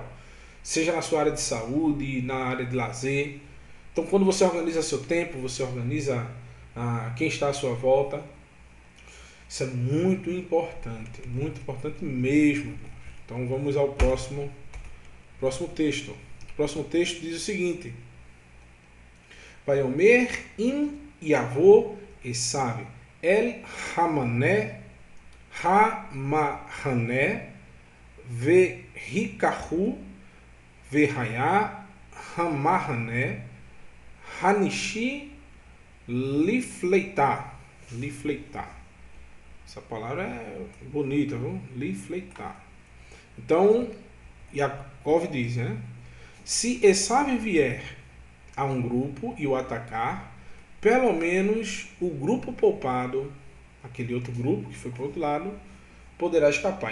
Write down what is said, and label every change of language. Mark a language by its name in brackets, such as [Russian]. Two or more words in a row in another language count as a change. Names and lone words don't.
[Portuguese] Seja na sua área de saúde, na área de lazer. Então, quando você organiza seu tempo, você organiza quem está à sua volta. Isso é muito importante mesmo. Então, vamos ao próximo texto. O próximo texto diz o seguinte: [Hebrew] ויאמר אם יבוא עשו אל המחנה והכהו והיה המחנה הנשאר לפליטה. [Portuguese] Essa palavra é bonita, viu? Lifleitar. Então, Yakov diz, né? Se Esav vier a um grupo e o atacar, pelo menos o grupo poupado, aquele outro grupo que foi para o outro lado, poderá escapar.